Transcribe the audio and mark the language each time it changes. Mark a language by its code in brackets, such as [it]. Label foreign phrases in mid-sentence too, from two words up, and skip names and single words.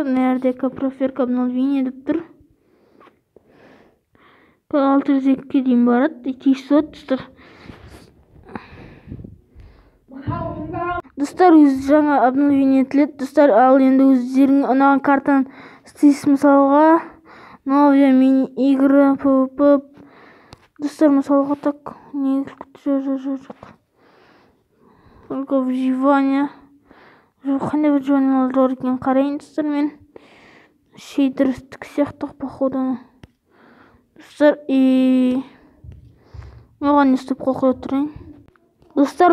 [kk] Нердегі [ru] проверка обновления [kk] деп тұр. 602-ге дейін барады. 200 достар. Достар, өз жаңа обновление етіледі достар. Ал енді өздерің ұнаған картаны істейсіз. Мысалға [ru] новая мини игра PvP [kk] достар. Мысалға так жоқ [ru] только выживание [kk] жоқ. Қандай выживание бар екен қарайын достар. Мен шейдерстік сияқты походу достар. Оған не істеп қоя тұрайын достар.